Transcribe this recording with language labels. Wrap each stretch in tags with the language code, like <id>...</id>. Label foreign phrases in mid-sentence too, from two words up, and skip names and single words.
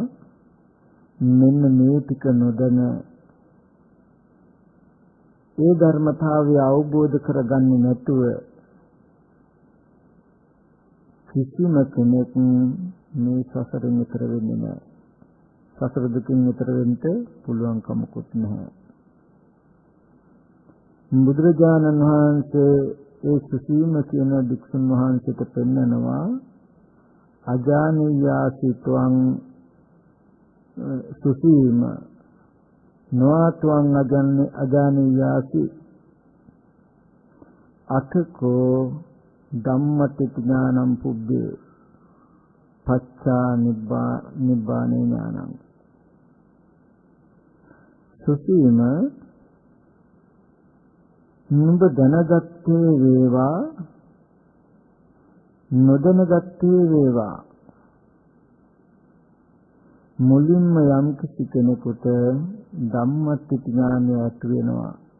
<si>මෙන්න මේ ටික නොදැන ඒ ධර්මතාවය අවබෝධ කරගන්නේ නැතුව කිසිම කෙනෙක් මේ සසරින් ඈතර වෙන්නේ නැහැ. සසර දුකින් ඈතර වෙන්න පුළුවන් කමකුත් නැහැ. බුදුරජාණන් වහන්සේ ඒ සුසීම කියන භික්ෂුන් වහන්සේට පෙන්නනවා</si> <pi>අජානීයාසිතවං සුසීම නොඅත්වං අජානීයාසි අතකෝ ධම්මති ඥානං පුබ්බේ පච්චා නිබ්බානේ ඥානං.</pi> <si>සුසීම නුඹ දැනගත්තේ වේවා නොදැනගත්තේ වේවා මුලින්ම යම් කිසි කෙනෙකුට ධම්මති ඥානය ඇති වෙනවා.</si>